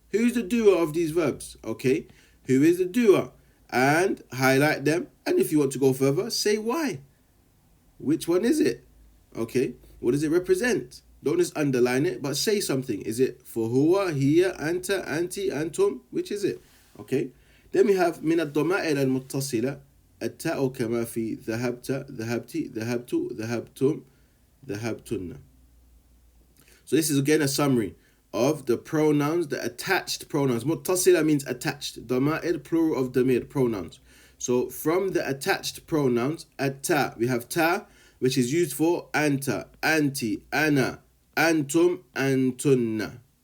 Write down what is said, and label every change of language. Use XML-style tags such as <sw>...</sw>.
<en>Who's the doer of these verbs? Okay? Who is the doer? And highlight them. And if you want to go further, say why. Which one is it? Okay? What does it represent? Don't just underline it, but say something. Is it for huwa, hiya, anta, anti, antum? Which is it? Okay? Then we have</en> <ar>من الضمائر المتصلة التاء كما في ذهبت, ذهبتي, ذهبت, ذهبتم, ذهبتن.</ar> <en>So this is again a summary of the pronouns, the attached pronouns. Muttasila means attached. Dama'ir, plural of damir, pronouns. So from the attached pronouns, at-ta, we have ta, which is used for anta, anti, ana, antum, antunna.</en>